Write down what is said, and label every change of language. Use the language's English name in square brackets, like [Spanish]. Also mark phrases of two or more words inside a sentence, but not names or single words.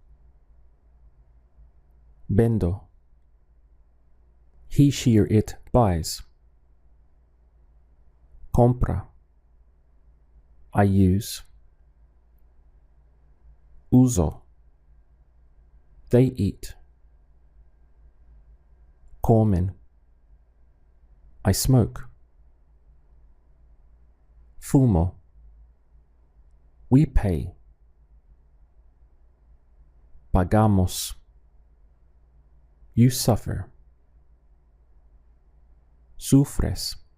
[English] Vendo. He, she, or it buys. Compra. I use. Uso. They eat. [Spanish] Comen. [English] I smoke. Fumo. We pay. [Spanish] Pagamos. [English] You suffer. Sufres.